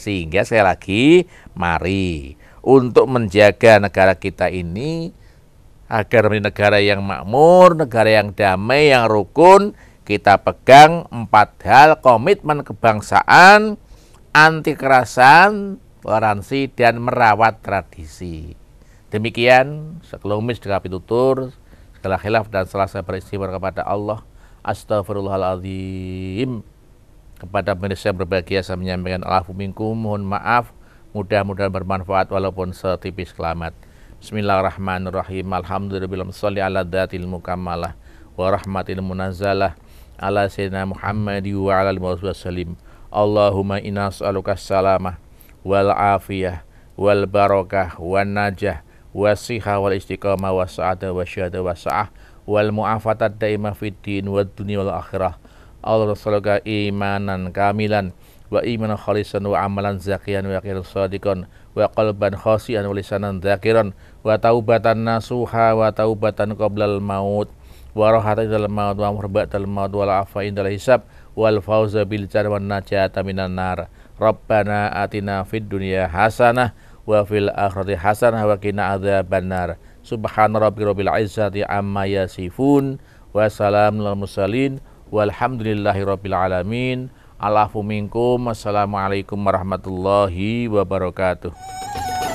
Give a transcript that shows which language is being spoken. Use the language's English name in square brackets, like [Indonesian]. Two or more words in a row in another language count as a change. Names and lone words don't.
[Indonesian] Sehingga sekali lagi, mari untuk menjaga negara kita ini agar menjadi negara yang makmur, negara yang damai, yang rukun, kita pegang 4 hal: komitmen kebangsaan, anti kekerasan, toleransi, dan merawat tradisi. Demikian sekelumit segala pitutur, segala khilaf dan salah saya beristighfar kepada Allah. Astaghfirullahaladzim. Kepada pemirsa yang berbahagia saya menyampaikan [Arabic] العفو منكم, [Indonesian] mohon maaf, mudah-mudahan bermanfaat walaupun setipis kelamat. [Arabic] Bismillahirrahmanirrahim. الحمد لله صل على ذات المكملة ورحمة المنزلة على سيدنا محمد وعلى آله وسلم. اللهم إنا نسألك السلامة والعافية والبركة والنجاح والصحة والاستقامة والسعادة والرشاد والسعة والمعافاة الدائمة في الدين والدنيا والآخرة. الله نسألك إيمانا كاملا وإيمانا خالصا وعملا زكيا ويقينا صادقا وقلبا خاشعا ولسانا ذاكرا وتوبة نصوحا وتوبة قبل الموت وراحة عند الموت ومغفرة بعد الموت والعفو عند الحساب والفوز بالجنة والنجاة من النار. ربنا آتنا في الدنيا حسنة وفي الآخرة حسنة وقنا عذاب النار. سبحان ربك رب العزة عما يصفون وسلام على المرسلين والحمد لله رب العالمين. العفو منكم. السلام عليكم ورحمة الله وبركاته.